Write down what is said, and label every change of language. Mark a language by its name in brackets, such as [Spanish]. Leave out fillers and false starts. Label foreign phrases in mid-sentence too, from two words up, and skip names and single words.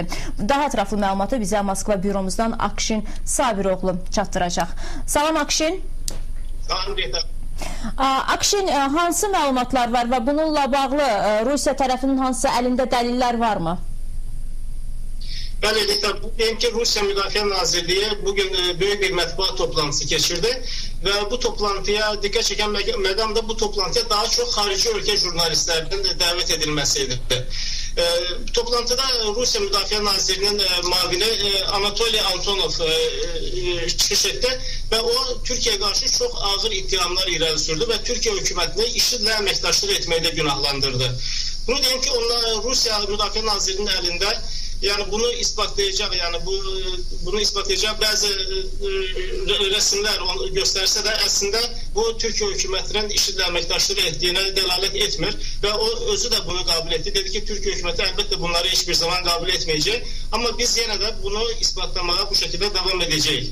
[Azerbaijani] Daha ətraflı məlumatı bizə Moskva büromuzdan Akşin Sabiroğlu çatdıracaq. Salam Akşin. Salam Rita. Akşin, hansı məlumatlar var və bununla bağlı Rusiya tərəfinin hansı əlində dəlillər varmı? Bəli, deyim ki, Rusiya Müdafiə Nazirliyi bugün böyük bir mətbuat [Turkish] toplantısı geçirdi ve bu toplantıya dikkat çeken [Azerbaijani] məqam da bu toplantıya [Turkish] daha çok [Azerbaijani] xarici ölkə jurnalistlərinin davet edilməsiydi. Toplantıda Rusiya Müdafiə Nazirinin mavini Anatoliy Antonov çıxış etdi [Turkish] ve o Türkiye'ye karşı çok ağır ittihamlar [Azerbaijani] irəli sürdü [Turkish] ve Türkiye hükümetini [Azerbaijani] IŞİD'le əməkdaşlıq etməkdə günahlandırdı. [Turkish] Bunu diyeyim ki, Rusiya Müdafiə Nazirinin elinde yani bunu ispatlayacak, bunu ispatlayacak bazı resimler gösterse de aslında bu Türkiye hükümetinin IŞİD'le əməkdaşlıq ettiğine delalet etmir ve o özü de bunu kabul etti. Dedi ki Türkiye hükümeti elbette bunları hiçbir zaman kabul etmeyecek ama biz yine de bunu ispatlamaya bu şekilde devam edeceğiz.